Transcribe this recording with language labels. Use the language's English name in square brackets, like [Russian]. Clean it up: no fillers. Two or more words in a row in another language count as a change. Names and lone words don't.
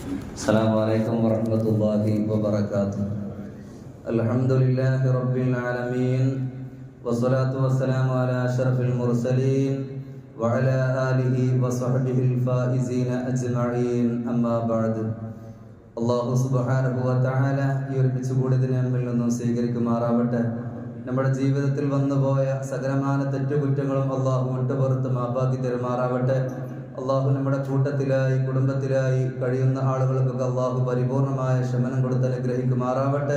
[Arabic] السلام عليكم ورحمة الله وبركاته. الحمد لله رب العالمين. والصلاة والسلام على أشرف المرسلين وعلى آله وصحبه الفائزين أجمعين. أما بعد. [Malayalam] അല്ലാഹു [Arabic] سبحانه وتعالى [Malayalam] ഈ ഒരുമിച്ച് കൂടിയതിനെ നമ്മിൽ നിന്നും സ്വീകരിക്കുമാറാവട്ടെ. നമ്മുടെ ജീവിതത്തിൽ വന്നുപോയ സകലമാന തെറ്റുകുറ്റങ്ങളും അല്ലാഹു വിട്ടുപുറത്ത് മാപ്പാക്കി തരുമാറാവട്ടെ. അള്ളാഹു നമ്മുടെ കൂട്ടത്തിലായി കുടുംബത്തിലായി കഴിയുന്ന ആളുകൾക്കൊക്കെ അള്ളാഹു പരിപൂർണമായ ശമനം കൊടുത്ത് അനുഗ്രഹിക്കുമാറാവട്ടെ.